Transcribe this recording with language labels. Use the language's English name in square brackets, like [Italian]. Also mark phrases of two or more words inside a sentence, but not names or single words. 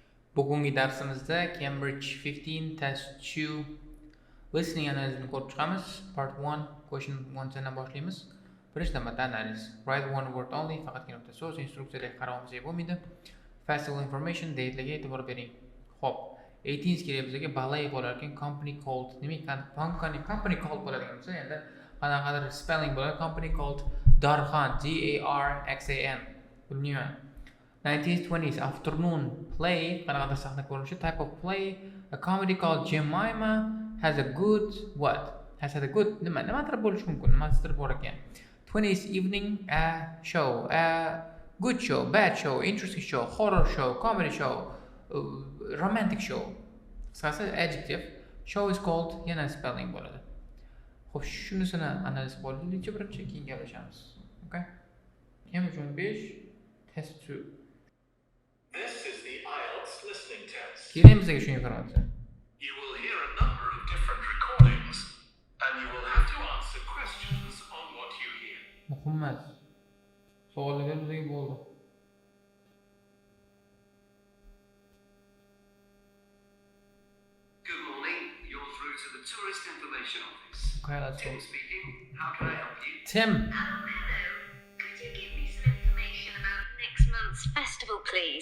[Uzbek] Bugungi darsimizda Cambridge 15 test 2 listening analizini ko'rib chiqamiz. [English] Part 1 question 1 [Uzbek] dan boshlaymiz. Birinchi navbatda analiz. [English] Write one word only, [Uzbek] faqatgina bitta so'z, instruksiyalarga qaramasak bo'lmaydi. [English] Factual information [Uzbek] deyitlarga e'tibor bering. Xo'p, 18 kerak bizga ballik bo'lar ekan, [English] company called. [Uzbek] Demak, [English] company called [Uzbek] bo'ladigan bo'lsa, endi qanaqadir spelling bo'ladi. [English] Company called Darxan, D-A-R-X-A-N. Bilmayman. 1920s afternoon play, [Uzbek] qanaqadir sahna ko'rinishi, [English] type of play, a comedy called Jemima has a good what? Has had a good [Uzbek] nimadir bo'lishi mumkin, nimadir bor ekan. [English] 20s evening a show, a good show, bad show, interesting show, horror show, comedy show, romantic show. [Uzbek] Qisqasi adjective. [English] Show is called [Uzbek] yana spelling bo'ladi. Xo'p, shunisini analiz bo'laylikchi birinchi, keyin gaplashamiz. [English] Okay? Cambridge 15 test 2. This is the Ielts listening test. [Uzbek] Keling bizga shu informatsiya. [English] You will hear a number of different recordings and you will have to answer questions on what you hear. [Uzbek] Muhammad. Savollar bizga bo'ldi. [English] Good morning. You're through to the Tourist Information Office. Okay, let's go. Tim speaking. How can I help you? Tim. Hello. Could you give me some information about next month's festival, please?